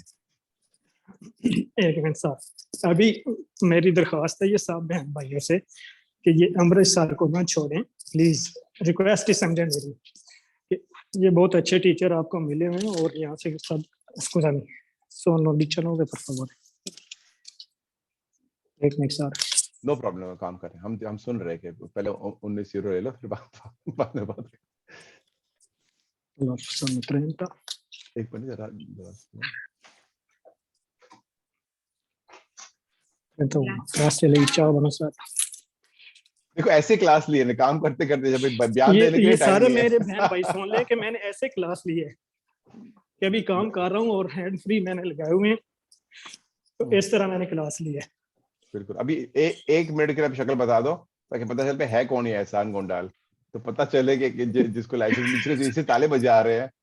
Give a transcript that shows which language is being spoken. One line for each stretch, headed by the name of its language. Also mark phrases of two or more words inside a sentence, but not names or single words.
Hindi: एक मिनट सर, अभी मेरी दरख्वास्त है ये सब बहन भाइयों से कि ये अमृत सर को ना छोड़ें प्लीज, रिक्वेस्ट ही समझें मेरी कि ये बहुत अच्छे टीचर आपको मिले हुए हैं और यहाँ से सब इसको जाने सोनो भी चलोगे पर favor। एक मिनट सर, नो प्रॉब्लम, काम करें। हम सुन रहे थे, पहले 19 यूरो ले लो, फिर बाद में बात करें।
Italian: sono 30,
Hindi: एक मिनट जरा सुनो। 31,
Italian: grazie lei, ciao, buonasera।
Hindi: देखो, ऐसे क्लास लिए ना, काम करते करते, जब बयान देने के ये लिए टाइम सारे नहीं मेरे है। बहन भाई सुन ले कि मैंने ऐसे क्लास ली है कि अभी काम कर रहा हूँ और हैंड फ्री मैंने लगाए हुए हैं, तो इस तरह मैंने क्लास ली है। बिल्कुल। अभी एक मिनट के लिए आप शक्ल बता दो, ताकि पता चल पे है कौन ये एहसान गोंडाल, तो पता चले कि जिसको लाइसेंस मिल, इसे ताले बजा रहे हैं।